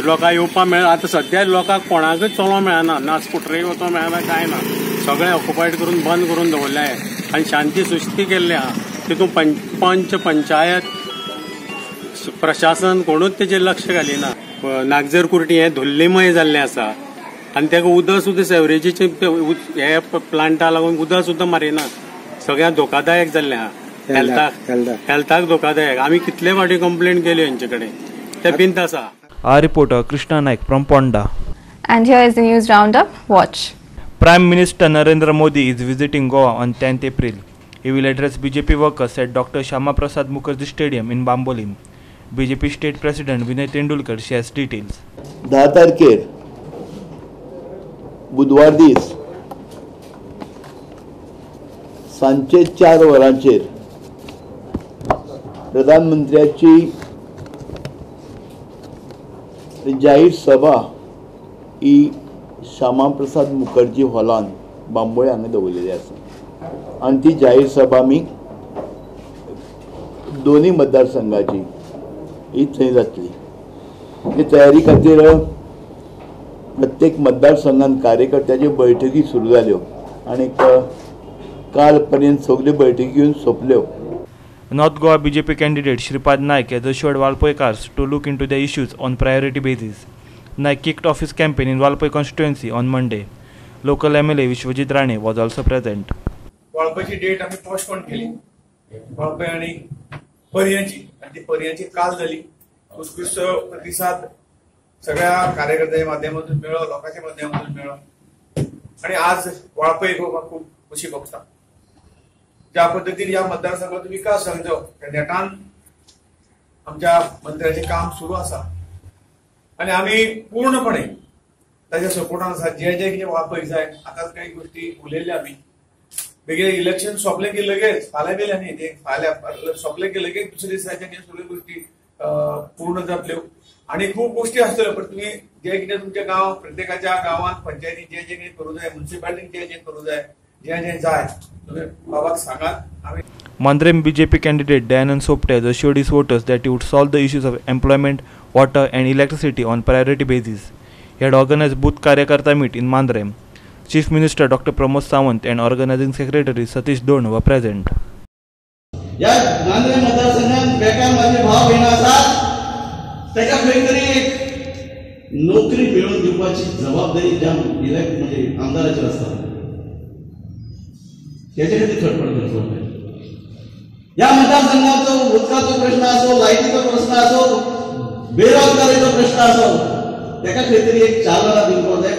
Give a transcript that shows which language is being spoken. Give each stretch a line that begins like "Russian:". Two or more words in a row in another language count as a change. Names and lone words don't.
Konkani: लोकांक येवपाक मेळना आतां सद्या लोकांक कोणाकच चलोवंक मेळना ना स्कुटरय वचोंक मेळना काय ना सगळें ऑक्युपायड करून बंद करून दवरले आनी शांती सुस्ती केल्ली आहा तितून पंच पंचायत प्रशासन कोणूच तेजेर लक्ष घालिना. नागजर कुर्टी हें धुल्लेमय जाल्लें आसा आनी तेका उदक सुद्दां सेवरेजीचे हे प्लांटा लागून उदक सुद्दां मारिना सगळ्यांक धोकादायक जाल्लें आहा हेल्थाक धोकादायक. आमी कितले फावटी कंप्लेंट केली हेंचे कडेन ते भिंत आसा.
English: Our reporter Krishna Naik from Ponda. And here is the news roundup. Watch. Prime Minister Narendra Modi is visiting Goa on 10th April. He will address BJP workers at Dr. Shyama Prasad Mukherjee Stadium in Bambolim. BJP State President Vinay Tendulkar shares details.
Konkani: 10 तारखेर बुधवार दीस सांचे 4 वरांचेर प्रधानमंत्र्याची जाहीर सभा ही श्यामाप्रसाद मुखर्जी हॉलान बांबोळे हांगा दवरलेली आसा आनी ती जाहीर सभा आमी दोन्ही मतदारसंघाची ही थंय जातली. हे तयारी खातीर प्रत्येक मतदारसंघात कार्यकर्त्याच्यो बैठकी सुरू जाल्यो आनी काल पर्यंत सगल्यो बैठकी घेवन सोंपल्यो.
English: North Goa BJP candidate Shripad Naik has assured Walpoikars to look into their issues on priority basis. Naik kicked off his campaign in Walpoi constituency on Monday. Local MLA Vishwajit Rane was also present.
Marathi: वाळपयची डेट आम्ही पोस्टपोन केली. वाळपय आणि पर्यांची आणि ती पर्यांची काल झाली. उत्कृष्ट प्रतिसाद सगळ्या कार्यकर्त्यांच्या माध्यमातून मिळो, लोकांच्या माध्यमातून मिळो आणि आज वाळपय खूप खुशी भोगता. ज्या पद्धतीने या मतदारसंघात विकास जालो त्या नेटान आमच्या मंत्र्याचे काम सुरू आसा आणि आम्ही पूर्णपणे त्याच्या सपोर्टान आसा.
Konkani: जे कितें वाळपय जाय आताच काही गोष्टी उलयल्ल्या आम्ही. बेगीन इलेक्शन सोंपलें की लगेच फाल्यां गेल्या न्ही ते फाल्यां सोंपलें की लगेच दुसऱ्या दिसाच्या सगळ्यो गोष्टी पूर्ण जातल्यो आणि खूप गोष्टी आसतल्यो. पण तुम्ही जे कितें तुमच्या गांव प्रत्येकाच्या गांवांत पंचायती जे कितें करूं जाय, म्युनिसिपालिटीन जे करूं जाय, जे जाय तुम्ही बाबाक सांगात.
English: Mandrem BJP candidate Dayanand Sopte has assured his voters that he would solve the issues of employment, water and electricity on priority basis. He had organized booth Karyakarta meet in Mandrem. Chief Minister Dr. Pramod Sawant and Organizing Secretary Satish Don were present.
Konkani: या मांद्रेम मतदारसंघात बेकार माझे भाव बहिणी आसात ताका खंय तरी एक नोकरी मिळवून दिवपाची जबाबदारी ज्या इलेक्ट म्हणजे आमदाराचेर आसता त्याचे खातीर खटपट करचो पडटा. या मतदारसंघाचो उदकाचो प्रश्न आसो, लायटीचो प्रश्न आसो, बेरोजगारीचो प्रश्न आसो ताका खंय तरी एक चालना दिवपाक जाय.